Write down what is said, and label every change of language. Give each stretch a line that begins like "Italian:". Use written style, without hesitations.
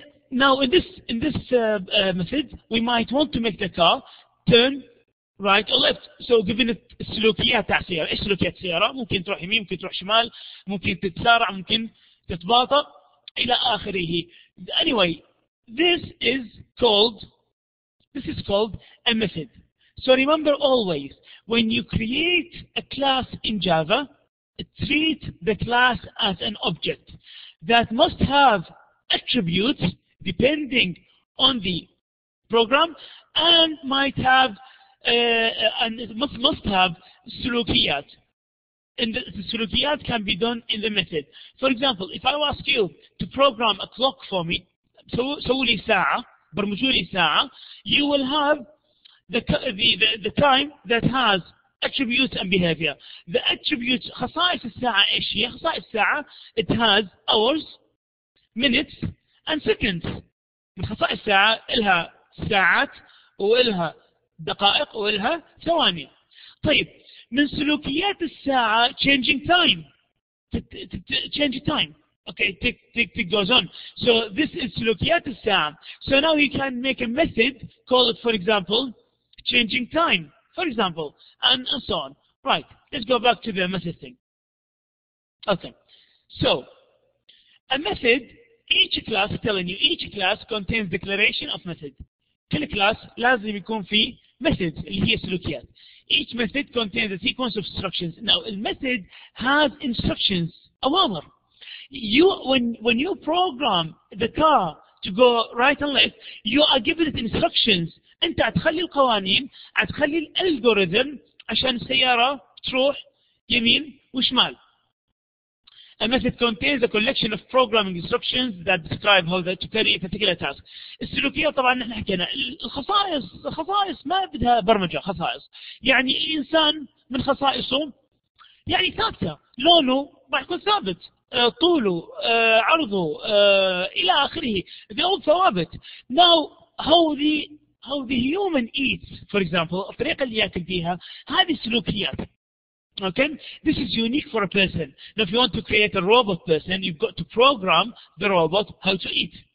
English: Now, in this method, we might want to make the car turn right or left. So given it السلوكيات تاع السيارة.
Arabic: ايش سلوكيات السيارة؟ ممكن تروح يمين، ممكن تروح شمال، ممكن تتسارع، ممكن تتباطأ إلى آخره.
English: Anyway, this is called a method. So remember always, when you create a class in Java, treat the class as an object that must have attributes depending on the program, and might have and it must have sulukiyat. And the sulukiyat can be done in the method. For example, if I ask you to program a clock for me, سووا لي ساعة، برمجوا لي ساعة, you will have the time that has attributes and behavior. The attributes, خصائص الساعة ايش هي؟ خصائص الساعة, it has hours, minutes and seconds.
Arabic: من خصائص الساعة إلها ساعات وإلها دقائق وإلها ثواني. طيب من سلوكيات الساعة changing time.
English: Change time. Okay, tick goes on. So this is سلوكيات الساعة. So now you can make a method, call it, for example, changing time, for example, and so on. Right, let's go back to the method thing. Okay, so a method, each class, telling you, each class contains declaration of method.
Arabic: كل class لازم يكون فيه methods اللي هي سلوكيات.
English: Each method contains a sequence of instructions. Now, a method has instructions, أوامر. When you program the car to go right and left, you are given it instructions.
Arabic: أنت هتخلي القوانين، هتخلي الالجوريثم عشان السيارة تروح يمين وشمال.
English: A method contains a collection of programming instructions that describe how to carry a particular task.
Arabic: السلوكية طبعا نحن حكينا الخصائص ما بدها برمجة. خصائص يعني إنسان من خصائصه يعني ثابتة، لونه راح يكون ثابت، طوله عرضه إلى آخره.
English: They're all ثوابت. Now how the human eats, for example, الطريقة اللي يأكل فيها هذه سلوكيات. Okay, this is unique for a person. Now, if you want to create a robot person, you've got to program the robot how to eat.